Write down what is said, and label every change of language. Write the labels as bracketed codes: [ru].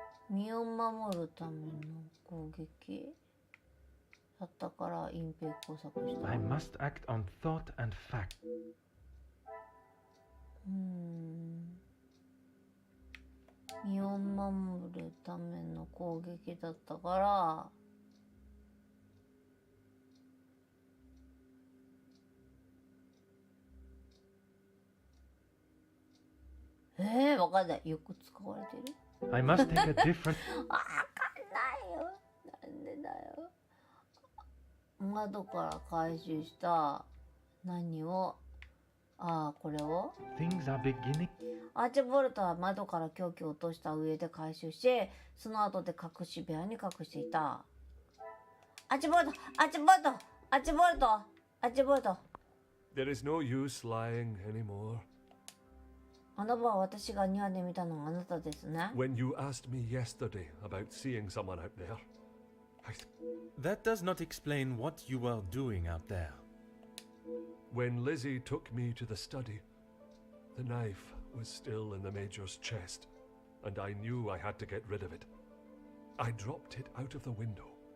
[ja] 身を守るための攻撃だったから隠蔽工作した。 [en] I must act on thought and fact. [ja] 身を守るための攻撃だったからわかんない。よく使われてる。 [en] I must take a different... [ja] わかんないよ。なんでだよ。窓から回収した何をこれを [en] Things are beginning... [ja] アーチボルトは窓から凶器を落とした上で回収し、その後で隠し部屋に隠していた。アーチボルト、アーチボルト、アーチボルト、アーチボルト。 [en] There is no use lying anymore. [ja] あの晩私が庭で見たのはあなたですね。 [en] When you asked me yesterday about seeing someone out there, That does not explain what you were doing out there. When Lizzie took me to the study, the knife was still in the Major's chest, and I knew I had to get rid of it. I dropped it out of the window,